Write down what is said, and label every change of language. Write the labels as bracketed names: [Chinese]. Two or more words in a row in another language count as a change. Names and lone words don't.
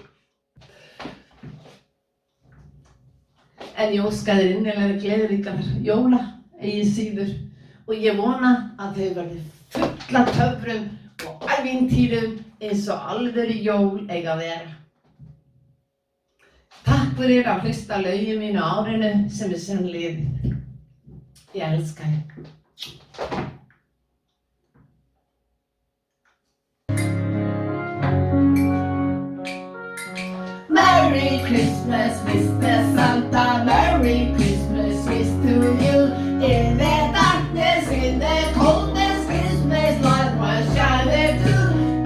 [Icelandic] En ég óska þér innilega gleðiríkar jóla eigi síður og ég vona að þau verði full af töfrum og ævintýrum eins og alvöru jól eiga að vera. Takk fyrir að hlusta lögin mín á árinu sem senn liðið. Ég elska þig. [English] Merry Christmas, Mr. Santa. Merry Christmas, wish to you. In the darkness, in the coldness, Christmas light was shining through.